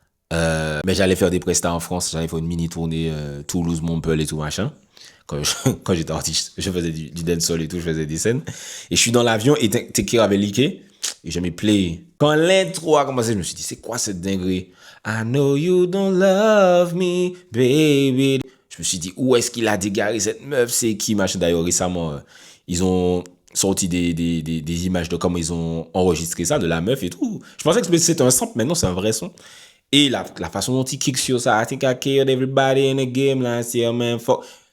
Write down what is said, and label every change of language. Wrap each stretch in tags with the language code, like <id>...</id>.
<fr>Mais j'allais faire des prestats en France, j'allais faire une mini tournée Toulouse, Montpellier et tout machin. Quand j'étais artiste, je faisais du dancehall et tout, je faisais des scènes. Et je suis dans l'avion et Take Care avait leaké et j'ai mis play. Quand l'intro a commencé, je me suis dit, c'est quoi cette dinguerie?</fr> <en>I know you don't love me, baby.</en> <fr>Je me suis dit, où est-ce qu'il a dégaré cette meuf? C'est qui, machin? D'ailleurs, récemment, ils ont sorti des images de comment ils ont enregistré ça, de la meuf et tout. Je pensais que c'était un sample, mais non, c'est un vrai son. Et la façon dont il kick sur ça,</fr> <en>I think I killed everybody in the game last year, man. Fuck.</en>